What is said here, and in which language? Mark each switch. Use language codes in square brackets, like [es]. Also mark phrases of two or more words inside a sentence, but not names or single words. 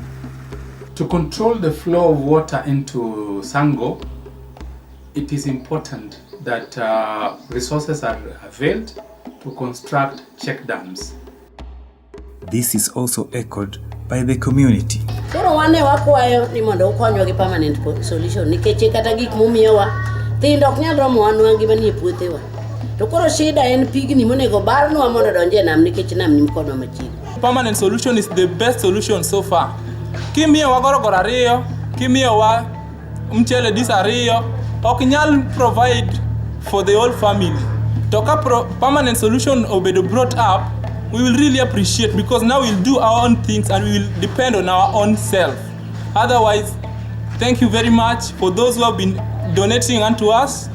[en] To control the flow of water into Sango, it is important that resources are availed to construct check dams. This is also echoed by the community. [luo] Koro wane wakwayo ni mondo ukonywa gi [en] permanent solution [luo] nikech kata gik mumiyowa thindo ok nyal romo wanwa ngima ni puothewa. To koro shida en pigni monego barnwa mondo donje nam nikech nam ni mkodwa machiegni. [en] Permanent solution is the best solution so far. [luo] Kimiyowa gorogoro ariyo, kimiyowa mchele dis ariyo, ok nyal [en] provide for the whole family. [luo] To ka [en] permanent solution obedo brought up, we will really appreciate, because now we'll do our own things and we will depend on our own self. Otherwise, thank you very much for those who have been donating unto us.